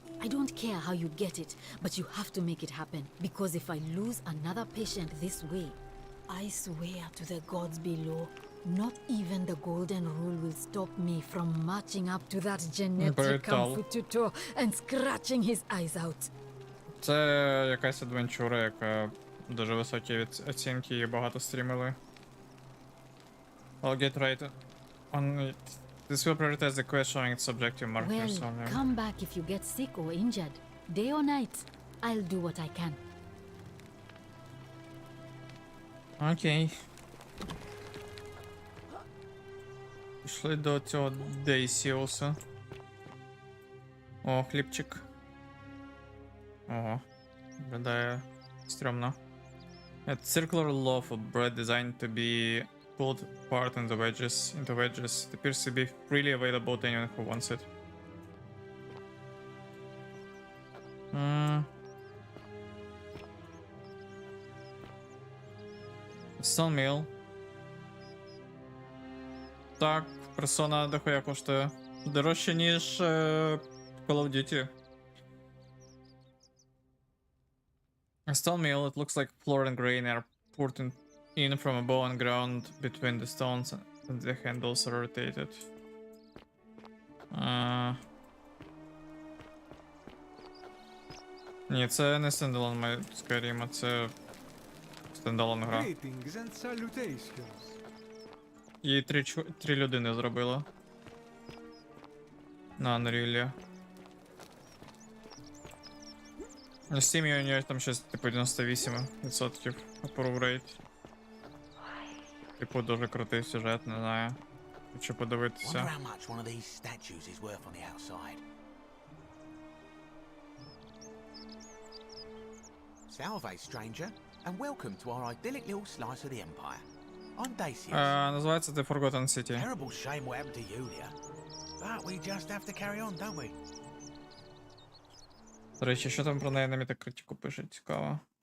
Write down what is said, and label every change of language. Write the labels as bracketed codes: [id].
[en] I don't care how you get it, but you have to make it happen. Because if I lose another patient this way, I swear to the gods below, not even the golden rule will stop me from marching up to that genetic Brutal. comfortutor and scratching his eyes out. [uk] Це якась адвенчура, яка дуже високі оцінки і багато стрімили. [en] I'll get right on it. This will prioritize the quest showing its objective markers Well, only. come back if you get sick or injured. Day or night, I'll do what I can. [uk] Окей. Пішли до цього Дейсіуса. О, хлібчик. Ого. Виглядає стрьомно. [en] A circular loaf of bread designed to be pulled apart into wedges. It appears to be freely available to anyone who wants it. Stone meal. [uk] Так, персона дохуя коштує. Дорожче, ніж Call of Duty. [en] A stone mill, it looks like floor and grain are poured in from above and ground between the stones and the handles are rotated. [uk] Ні, це не стендалон Skyrim, це стендалон гра. [en] Greetings and salutations. [uk] Її три людини зробило. На Unreal. На Steam у нього там щось типу 98% [en] approve rate. [uk] Типу дуже крутий сюжет, не знаю. Хочу подивитися. [en] Wonder how much one of these statues is worth on the outside. Salve, stranger, and welcome to our idyllic little slice of the Empire. I'm Dacius. [uk] Називається The Forgotten City. [en] Terrible shame what happened to Yulia. But we just have to carry on, don't we? [uk] До речі, що там про неї на Metacritic пишуть, цікаво.